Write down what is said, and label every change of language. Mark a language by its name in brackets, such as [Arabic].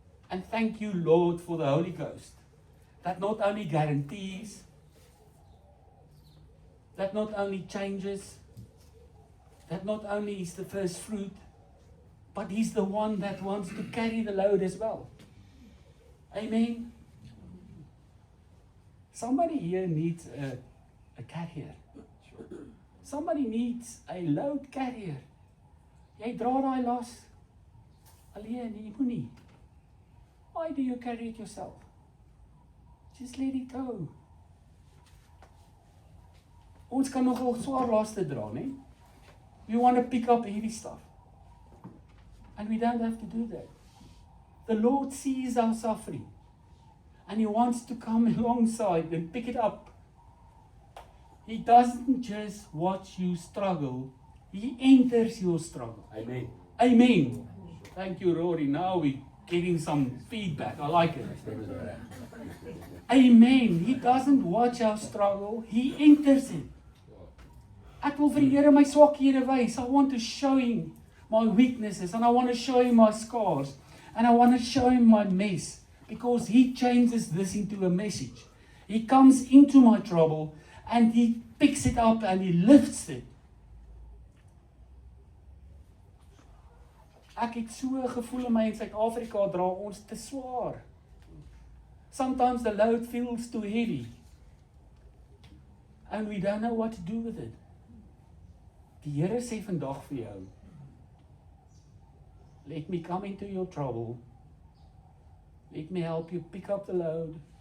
[English] And thank you, Lord, for the Holy Ghost, that not only guarantees, that not only changes, that not only is the first fruit, but he's the one that wants to carry the load as well. Amen. Somebody here needs a carrier. Somebody needs a load carrier. [Afrikaans] Jy dra daai las alleen, jy moenie. [English] Why do you carry it yourself? Just let it go. [Afrikaans] Ons kan nogal swaar laste dra, né? [English] We want to pick up heavy stuff. And we don't have to do that. The Lord sees our suffering. And He wants to come alongside and pick it up. He doesn't just watch you struggle. He enters your struggle. Amen. Amen. Thank you, Rory. Now we're getting some feedback. I like it. Amen. He doesn't watch our struggle. He enters it. [Afrikaans] Ek wil vir die Here my swakhede wys. [English] I want to show Him my weaknesses, and I want to show Him my scars, and I want to show Him my mess, because He changes this into a message. He comes into my trouble and He picks it up and He lifts it. [Afrikaans] Ek het so 'n gevoel in my in Suid-Afrika dra ons te swaar. [English] Sometimes the load feels too heavy. And we don't know what to do with it. [Afrikaans] Die Here sê vandag vir jou, [English] let me come into your trouble. Let me help you pick up the load.